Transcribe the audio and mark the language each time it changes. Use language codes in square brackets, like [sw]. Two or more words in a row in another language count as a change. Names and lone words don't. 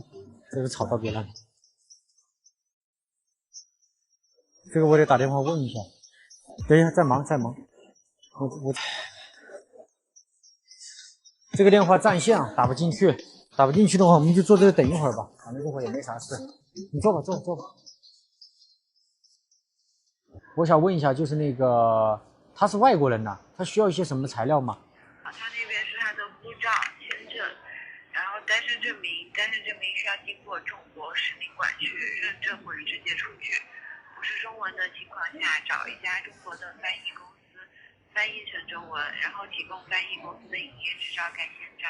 [zh] 這個吵到別人了。這個我得打電話問一下。等一下，在忙。我這個電話占線啊，打不進去。打不進去的話，我們就坐這裡等一會兒吧，反正這會兒也沒啥事。你坐吧。我想問一下，就是那個他是外國人吶，他需要一些什麼材料嗎？他那邊是他的護照、簽證，然後單身證明，單身證明需要經過中國使領館去認證或者直接出具，不是中文的情況下，找一家中國的翻譯公司翻譯成中文，然後提供翻譯公司的營業執照蓋憲章。